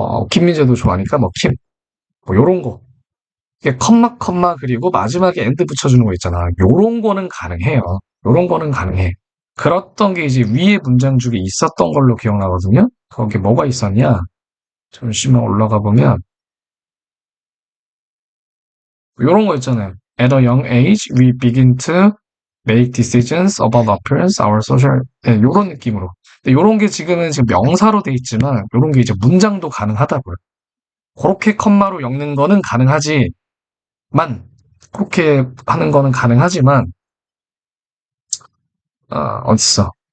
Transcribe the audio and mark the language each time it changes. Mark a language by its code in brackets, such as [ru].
[ko] 김민재도 좋아하니까 뭐 킴, 뭐 요런 거. 이게 컴마 그리고 마지막에 엔드 붙여주는 거 있잖아. 요런 거는 가능해요. 요런 거는 가능해. 그랬던 게 이제 위에 문장 중에 있었던 걸로 기억나거든요. 거기 뭐가 있었냐? 잠시만 올라가 보면 요런 거 있잖아요. [en] At a young age, we begin to make decisions about appearance, our social, [ko] 네, 요런 느낌으로. 근데 요런 게 지금 명사로 돼 있지만 요런 게 이제 문장도 가능하다고요. 그렇게 컴마로 엮는 거는 가능하지만 그렇게 하는 거는 가능하지만 어딨어?